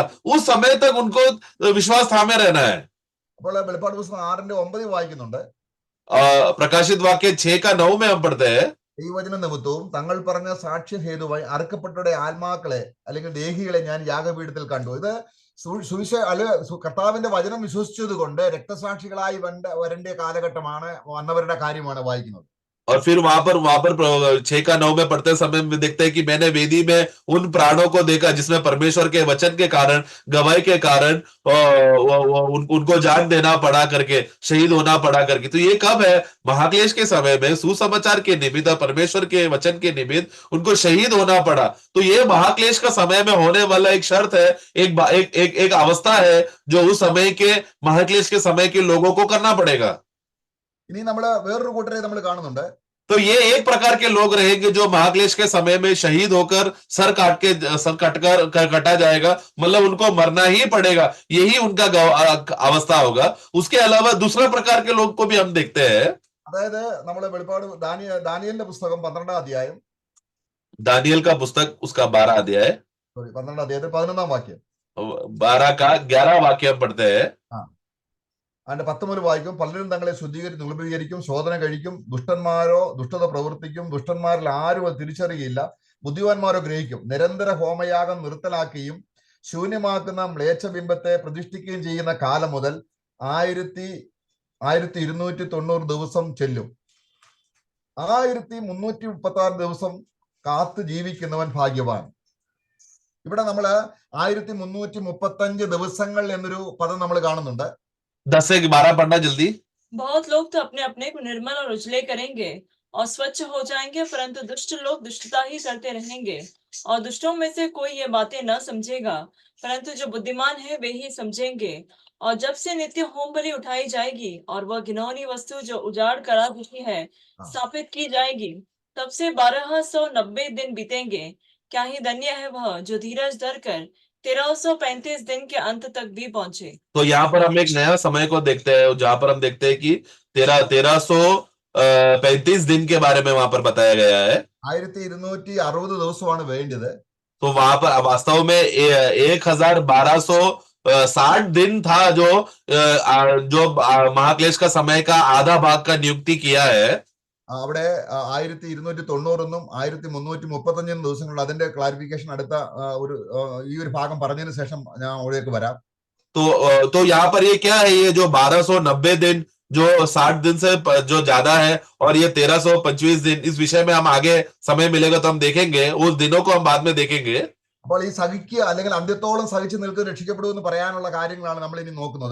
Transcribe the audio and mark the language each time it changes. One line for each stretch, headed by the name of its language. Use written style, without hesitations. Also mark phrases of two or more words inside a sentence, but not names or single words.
Hindi: उस समय तक उनको विश्वास थामे रहना है।
Malayalam: അപ്പോൾ വെളിപ്പാട് പുസ്തകം 6:9 വായിക്കുന്നുണ്ട്,
Hindi: प्रकाशित वाक्य 6:9 में हम पढ़ते हैं,
Malayalam: ദൈവവചന നിമിത്തവും തങ്ങൾ പറഞ്ഞ സാക്ഷ്യഹേതുവായി അറുക്കപ്പെട്ടവരുടെ ആത്മാക്കളെ അല്ലെങ്കിൽ ദേഹികളെ ഞാൻ യാഗപീഠത്തിൽ കണ്ടു. ഇത് കർത്താവിന്റെ വചനം വിശ്വസിച്ചത് കൊണ്ട് രക്തസാക്ഷികളായി വരേണ്ട കാലഘട്ടമാണ്, വന്നവരുടെ കാര്യമാണ് വായിക്കുന്നത്.
Hindi: और फिर वहां पर 6:9 में पढ़ते समय में देखते हैं कि मैंने वेदी में उन प्राणों को देखा जिसमें परमेश्वर के वचन के कारण, गवाही के कारण उनको जान देना पड़ा करके, शहीद होना पड़ा करके। तो ये कब है, महाक्लेश के समय में सुसमाचार के निमित्त, परमेश्वर के वचन के निमित्त उनको शहीद होना पड़ा। तो ये महाक्लेश का समय में होने वाला एक शर्त है, एक अवस्था है जो उस समय के महाक्लेश के समय के लोगों को करना पड़ेगा।
Malayalam: ഇനി നമ്മള് വേറൊരു കൂട്ടരെ നമ്മൾ കാണുന്നുണ്ട്.
Hindi: तो ये एक प्रकार के लोग रहेंगे जो महाक्लेश के समय में शहीद होकर सर कटा जाएगा, मतलब उनको मरना ही पड़ेगा, यही उनका अवस्था होगा। उसके अलावा दूसरा प्रकार के लोग को भी हम देखते हैं।
Malayalam: അതായത് നമ്മള് വെളിപ്പാട് ദാനിയേലിന്റെ പുസ്തകം 12-ാം അധ്യായം,
Hindi: दानियल का पुस्तक उसका 12 अध्याय,
Malayalam: 12-ാം അധ്യായത്തിൽ 11-ാം വാക്യം,
Hindi: 12 का 11 वाक्य हम पढ़ते हैं।
Malayalam: അതിന്റെ 10 മുതൽ വായിക്കും. പലരും തങ്ങളെ ശുദ്ധീകരിച്ച് നിർബീകരിക്കും, ശോധന കഴിക്കും, ദുഷ്ടന്മാരോ ദുഷ്ടത പ്രവർത്തിക്കും, ദുഷ്ടന്മാരിൽ ആരും അത് തിരിച്ചറിയില്ല, ബുദ്ധിമാന്മാരോ ഗ്രഹിക്കും, നിരന്തര ഹോമയാഗം നിർത്തലാക്കുകയും ശൂന്യമാക്കുന്ന മ്ലേച്ഛബിംബത്തെ പ്രതിഷ്ഠിക്കുകയും ചെയ്യുന്ന കാലം മുതൽ 1290 ദിവസം ചെല്ലും. 1336 ദിവസം കാത്തു ജീവിക്കുന്നവൻ ഭാഗ്യവാൻ. ഇവിടെ നമ്മള് 1335 ദിവസങ്ങൾ എന്നൊരു പദം നമ്മൾ കാണുന്നുണ്ട്.
Hindi: 10 से 12 पढ़ना जल्दी। बहुत लोग तो अपने अपने को निर्मल और उजले करेंगे और स्वच्छ हो जाएंगे, परंतु दुष्ट लोग दुष्टता ही करते रहेंगे। और दुष्टों में से कोई ये बातें न समझेगा, परंतु जो बुद्धिमान है वे ही समझेंगे। और जब से नित्य होम बलि उठाई जाएगी और वह घिनौनी वस्तु जो उजाड़ करा देती है स्थापित की जाएगी, तब से 1290 दिन बीतेंगे। क्या ही धन्य है वह जो धीरज धर कर 1335 दिन के अंत तक भी पहुंचे। तो यहाँ पर हम एक नया समय को देखते हैं, जहां पर हम देखते हैं कि 1335 दिन के बारे में वहां पर बताया गया है।
Malayalam: 1260 ദിവസമാണ് വേണ്ടത്.
Hindi: तो वहां पर वास्तव में 1260 दिन था जो महाक्लेश का समय का आधा भाग का नियुक्ति किया है।
Malayalam: അവിടെ 1290 1335 ദിവസങ്ങളുണ്ട്. അതിന്റെ ക്ലാരിഫിക്കേഷൻ അടുത്ത ഈ ഒരു ഭാഗം പറഞ്ഞതിന് ശേഷം ഞാൻ അവിടേക്ക് വരാം.
Hindi: तो यहाँ पर ये क्या है, ये जो 1290 दिन जो 60 दिन से जो ज्यादा है और ये 1325 दिन, इस विषय में हम आगे समय मिलेगा तो हम देखेंगे, उस दिनों को हम बाद में देखेंगे।
Malayalam: അപ്പോൾ ഈ സഹിക്കുക അല്ലെങ്കിൽ അന്ത്യത്തോളം സഹിച്ചു നിൽക്കുന്ന രക്ഷിക്കപ്പെടുമെന്ന് പറയാനുള്ള കാര്യങ്ങളാണ് നമ്മൾ ഇനി നോക്കുന്നത്.